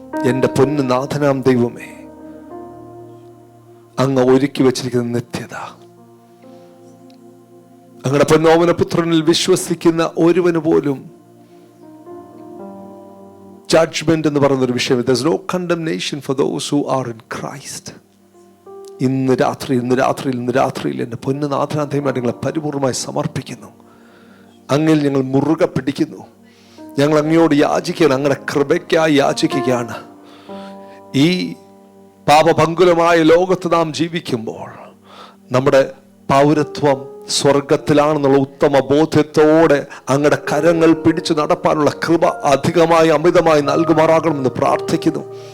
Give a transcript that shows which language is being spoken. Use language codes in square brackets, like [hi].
[ml] എന്റെ പൊന്നു നാഥനാം ദൈവമേ, അങ്ങ് ഒരുക്കി വെച്ചിരിക്കുന്ന നിത്യത, അങ്ങയുടെ പൊന്നോമന പുത്രനിൽ വിശ്വസിക്കുന്ന ഒരുവന് പോലും ജഡ്ജ്മെന്റ് എന്ന് പറയുന്ന ഒരു വിഷയം. [en] There is no condemnation for those who are in Christ. [ml] ഇന്ന് രാത്രിയിൽ എൻ്റെ പൊന്നുനാഥനാഥയുമായി ഞങ്ങളെ പരിപൂർണമായി സമർപ്പിക്കുന്നു. അങ്ങിൽ ഞങ്ങൾ മുറുകെ പിടിക്കുന്നു. ഞങ്ങൾ അങ്ങയോട് യാചിക്കുകയാണ്, അങ്ങയുടെ കൃപയ്ക്കായി യാചിക്കുകയാണ്. ഈ പാപഭങ്കുലമായ ലോകത്ത് നാം ജീവിക്കുമ്പോൾ നമ്മുടെ പൗരത്വം സ്വർഗത്തിലാണെന്നുള്ള ഉത്തമ ബോധ്യത്തോടെ അങ്ങയുടെ കരങ്ങൾ പിടിച്ചു നടപ്പാനുള്ള കൃപ അധികമായി അമിതമായി നൽകുമാറാകണമെന്ന് പ്രാർത്ഥിക്കുന്നു.